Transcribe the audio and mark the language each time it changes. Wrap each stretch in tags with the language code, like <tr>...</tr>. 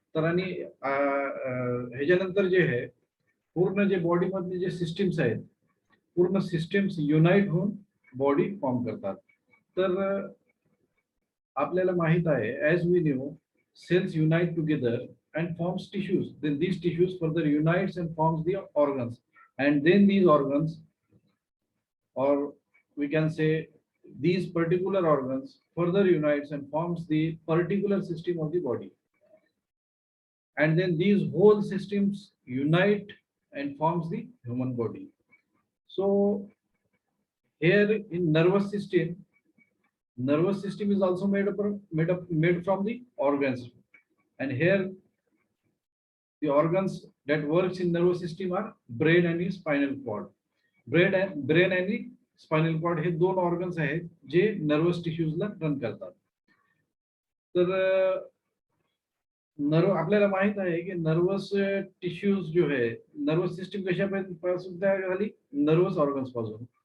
<mr>तर आणि ह्याच्यानंतर जे आहे पूर्ण जे बॉडी मधले जे सिस्टीम्स आहेत, पूर्ण सिस्टीम्स युनाइट होऊन बॉडी फॉर्म करतात. तर आपल्याला माहित आहे,</mr> <en>As we knew, cells unite together and forms tissues. Then these tissues further unites and forms the organs, and then these organs, or we can say these particular organs further unites and forms the particular system of the body, and then these whole systems unite and forms the human body. So here in nervous system is also made from the organs, and here the organs that works in nervous system are brain and spinal cord.</en> <mr>Brain and spinal cord हे दोन organs आहेत जे nervous tissues ला run करतात. तर आपल्याला माहित आहे की नर्वस टिश्यूज जो आहे, नर्वस सिस्टीम कशापासून तयार झाली, नर्वस ऑर्गन्स पासून.</mr>